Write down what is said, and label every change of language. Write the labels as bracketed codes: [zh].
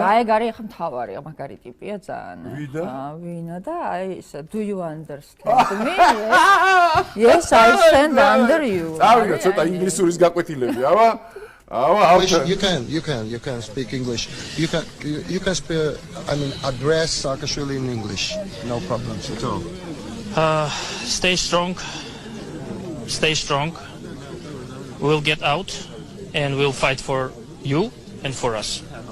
[ka] აი, გარი ახლა მთავარი, მაგარი ტიპია ძალიან. ვინა და აი, [en] do you understand me? Yes, I stand under you. [ka] წავიდა ცოტა ინგლისურის გაკვეთილები, აბა. [en] You can speak English. You can speak, address Saakashvili in English. No problems at all. Stay strong. Stay strong. We'll get out and we'll fight for you and for us.